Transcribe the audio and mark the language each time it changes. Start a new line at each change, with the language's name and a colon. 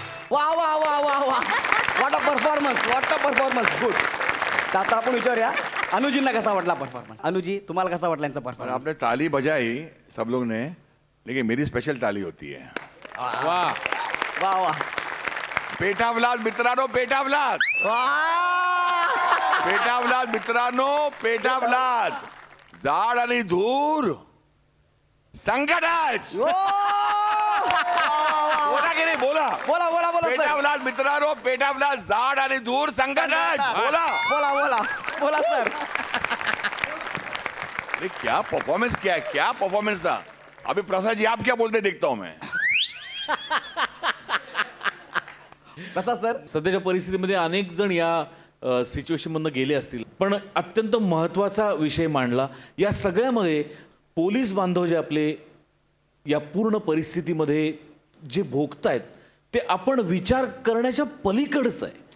English: वा वा वा वा वा. What a performance, what a performance. Good.
Marathi: तर आता आपण विचारूया अनुजींना कसा वाटला परफॉर्मन्स. अनुजी, तुम्हाला कसा वाटला यांचा
Hindi: और
Marathi: परफॉर्मन्स?
Hindi: आपने ताली बजाई सब लोग ने, लेकिन मेरी स्पेशल ताली होती है. वा वा
Marathi: पेटावलाद मित्रांनो, पेटावलाद, पेटावलाद मित्रांनो, पेटावलाद. जाड आणि धूर संकटाच. बोला की नाही, बोला बोला बोला बोला सर. पेटावलाद मित्रांनो, पेटावलाद, जाड आणि धूर संकटाच. बोला बोला बोला बोला सर.
Hindi: अरे क्या परफॉर्मेंस, क्या परफॉर्मेंस था. अभी प्रसाद जी आप क्या बोलते देखता हूं मैं.
Marathi: कसा सर? सध्याच्या परिस्थितीमध्ये अनेक जण या सिच्युएशनमधनं गेले असतील, पण अत्यंत महत्त्वाचा विषय मांडला. या सगळ्यामध्ये पोलीस बांधव जे आपले या पूर्ण परिस्थितीमध्ये जे भोगतायत ते आपण विचार करण्याच्या पलीकडच आहे.